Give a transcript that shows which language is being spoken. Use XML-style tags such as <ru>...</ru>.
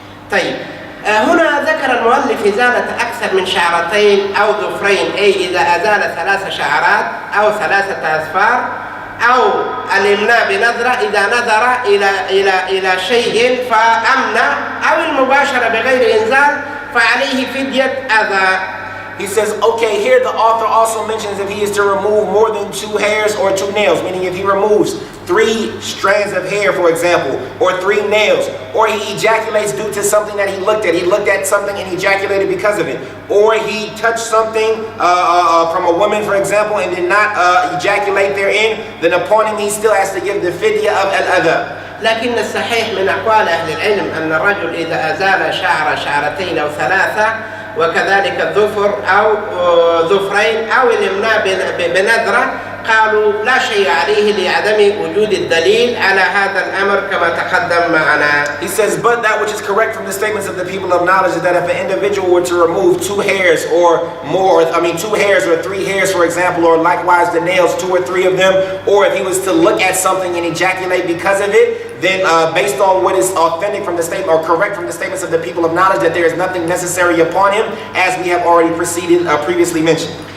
<ar>طيب، هنا ذكر المؤلف إزالة أكثر من شعرتين أو ظفرين، أي إذا أزال 3 شعرات أو 3 أظفار، أو الإمناء بنظرة إذا نظر إلى شيء فأمنى، أو المباشرة بغير إنزال فعليه فدية أذى.</ar> <en>He says, okay, here the author also mentions if he is to remove more than 2 hairs or 2 nails, meaning if he removes 3 strands of hair, for example, or 3 nails, or he ejaculates due to something that he looked at something and ejaculated because of it, or he touched something from a woman, for example, and did not ejaculate therein, then upon him he still has to give the fidya of al-adha.</en> <ar>لكن الصحيح من أقوال أهل العلم أن الرجل إذا أزال شعرتين أو 3 وكذلك الظفر أو ظفرين أو الإمناء بنظرة، قالوا لا شيء عليه لعدم وجود الدليل على هذا الأمر كما تقدم معنا.</ar> <en>He says, but that which is correct from the statements of the people of knowledge is that if an individual were to remove 2 hairs or more, 2 hairs or 3 hairs, for example, or likewise the nails, 2 or 3 of them, or if he was to look at something and ejaculate because of it, then based on what is authentic from the statement, or correct from the statements of the people of knowledge, that there is nothing necessary upon him, as we have already previously mentioned.</en>